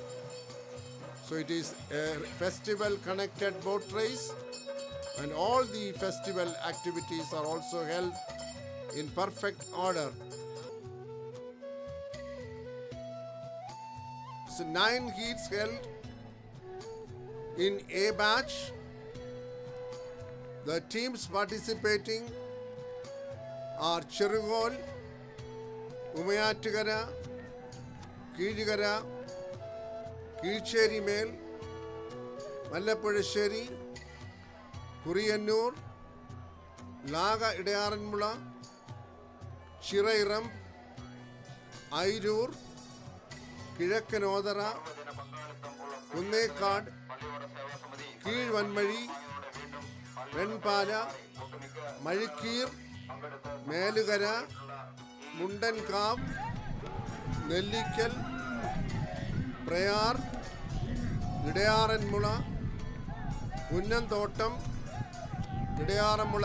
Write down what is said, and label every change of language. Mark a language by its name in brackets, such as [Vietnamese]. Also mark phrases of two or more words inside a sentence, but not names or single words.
[English] So it is a festival connected boat race, and all the festival activities are also held in perfect order. So 9 heats held in A batch. The teams participating are Cherugol, Umayattigara, Kizhigara, Kizheri Mel, Mallappuzhasheri, Kuriyannur, Laga Idayaranmula, Chirairam, Airur, കിഴക്കൻ ഓതറ, കുന്നേക്കാട്, കീഴ്വൻമഴി, വെൺപാല, മഴിക്കീർ, മേലുകര, മുണ്ടൻകാവ്, നെല്ലിക്കൽ, പ്രയാർ, ഇടയാറന്മുള, കുന്നംതോട്ടം, ഇടയാറന്മുള